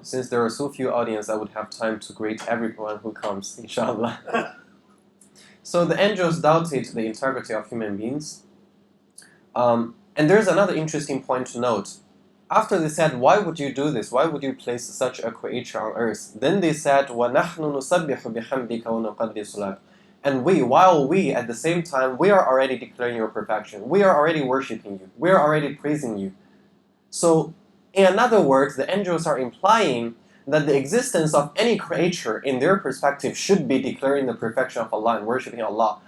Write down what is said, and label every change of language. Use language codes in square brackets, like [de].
[en] Since there are so few audience, I would have time to greet everyone who comes, inshallah. So the angels doubted the integrity of human beings. And there's another interesting point to note. After they said, why would you do this? Why would you place such a creature on earth? Then they said, [ar] وَنَحْنُ نُسَبِّحُ بِحَمْدِكَ وَنُقَدِّسُ لَكَ. [en] And while we, at the same time, we are already declaring your perfection. We are already worshipping you. We are already praising you. So, in other words, the angels are implying that the existence of any creature, in their perspective, should be declaring the perfection of Allah and worshipping Allah.